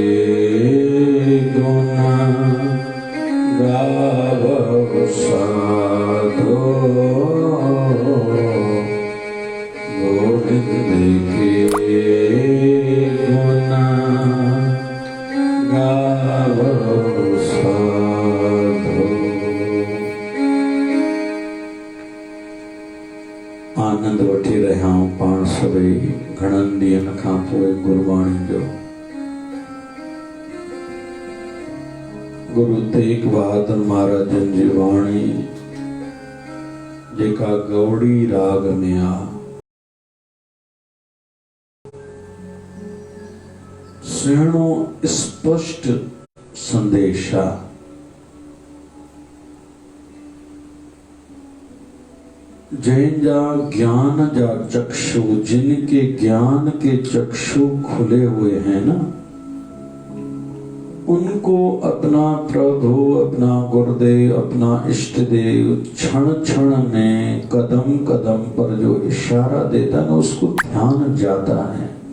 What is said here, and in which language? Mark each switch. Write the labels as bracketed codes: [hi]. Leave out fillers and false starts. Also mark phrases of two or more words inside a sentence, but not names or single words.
[hi] गुण गावो साधो गोविंद के गुण गावो साधो। [sd] आनंद वठी रहिया आहियूं पाण सभई घणनि ॾींहनि खां पोइ गुरबाणी जो। गुरु तेग बहादुर महाराजन जी वाणी जेका गौड़ी राग में आ, सुहिणो स्पष्ट संदेश आ। जंहिंजा ज्ञान जा चक्षु, [hi] जिनके ज्ञान के चक्षु खुले हुए हैं ना, उनको अपना प्रभु, अपना गुरुदेव, अपना इष्ट देव क्षण क्षण में कदम कदम पर जो इशारा देता है ना, उसको ध्यान जाता है।